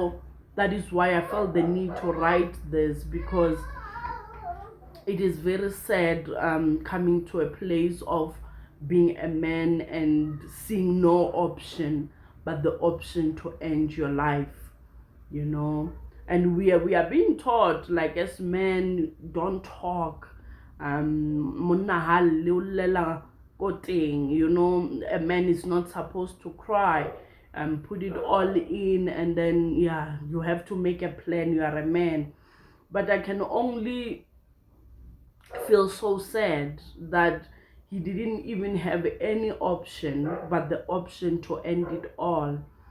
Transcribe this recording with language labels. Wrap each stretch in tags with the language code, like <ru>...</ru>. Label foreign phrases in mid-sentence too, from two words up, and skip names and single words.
<en>So that is why I felt the need to write this, because it is very sad coming to a place of being a man and seeing no option but the option to end your life, you know. And we are being taught, like, as men, don't talk,</en> <st>monna ha le o llela ko teng,</st> <en>you know, a man is not supposed to cry, put it all in, and then yeah, you have to make a plan, you are a man. But I can only feel so sad that he didn't even have any option but the option to end it all.</en>